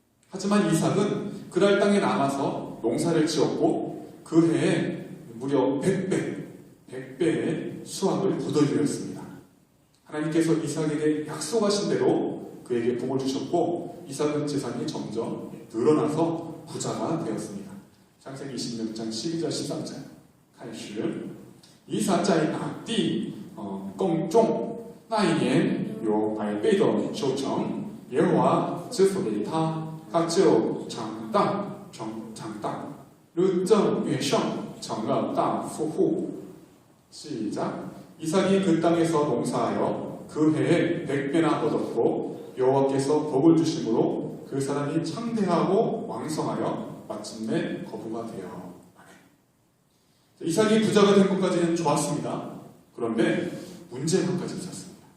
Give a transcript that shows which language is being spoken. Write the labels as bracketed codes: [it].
[ko] 하지만 이삭은 그랄 땅에 남아서 농사를 지었고 그 해에 무려 100배의 수확을 거둬들였습니다. 하나님께서 이삭에게 약속하신 대로 그에게 복을 주셨고 이삭은 재산이 점점 늘어나서 부자가 되었습니다. 창세기 26장 12절 13절 [zh] 开始以撒在哪地耕种，那一年有100倍的收成，耶和华赐福给他，他就长大，日增月盛，成了大富户。 [ko] 시작. 이삭이 그 땅에서 농사하여 그 해에 100배나 얻었고 여호와께서 복을 주심으로 그 사람이 창대하고 왕성하여 마침내 거부가 되어. 이삭이 부자가 된 것까지는 좋았습니다. 그런데 문제가 한 가지 있었습니다.